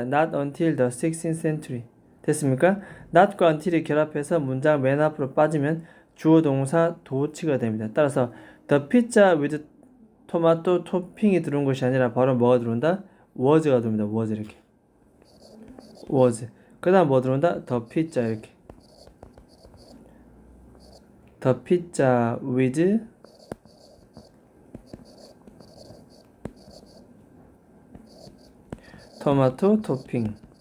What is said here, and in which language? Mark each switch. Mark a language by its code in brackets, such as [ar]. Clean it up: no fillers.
[en] Not until the 16th century. [ko] 됐습니까? not과 until이 결합해서 문장 맨 앞으로 빠지면 주어 동사 도치가 됩니다. 따라서 [en] the pizza with tomato [ko] 토핑이 들어온 것이 아니라 바로 뭐가 들어온다? was가 들어옵니다. was 이렇게. was. 그 다음 뭐 들어온다? [en] the pizza 이렇게. the pizza with 토마토 토핑.